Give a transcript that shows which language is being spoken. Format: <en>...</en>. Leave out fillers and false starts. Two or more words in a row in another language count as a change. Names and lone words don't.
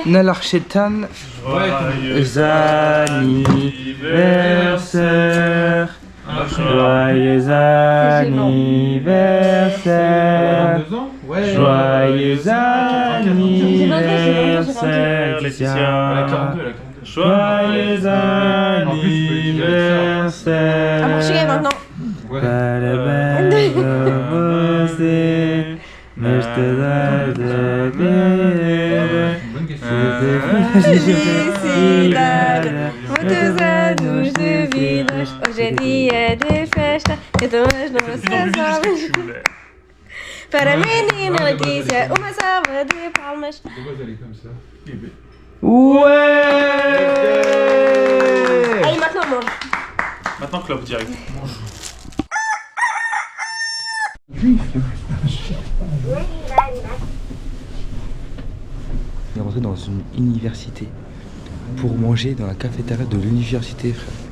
<fr>Nalarchetan, joyeux anniversaire, joyeux anniversaire, joyeux anniversaire, Laetitia. Joyeux anniversaire. À Portugal maintenant.</fr> <pt>Felicidade, muitos anos de vida. Hoje é dia de festa, então as nossas almas. Para a menina Letícia, uma salva de palmas.</pt> <fr>Ouais. Allez, maintenant on mange. Maintenant, club direct. On est rentré dans une université pour manger dans la cafétéria de l'université, frère.</fr>